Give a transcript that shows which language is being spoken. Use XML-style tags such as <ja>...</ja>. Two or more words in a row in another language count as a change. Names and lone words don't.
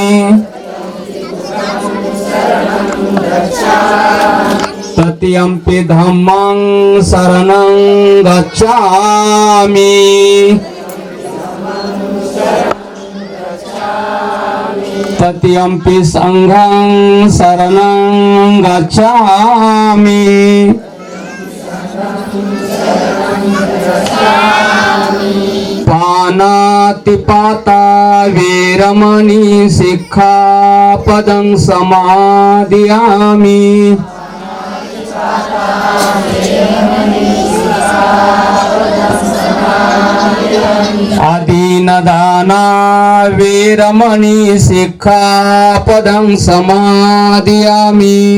<pi>तृतीयंपि धम्मं शरणं गच्छामि तृतीयंपि संघं शरणं गच्छामि पानातिपाता वीरमणि सिक्खापदं समादियामि आदीनदाना वीरमणि सिक्खापदं समादियामि</pi>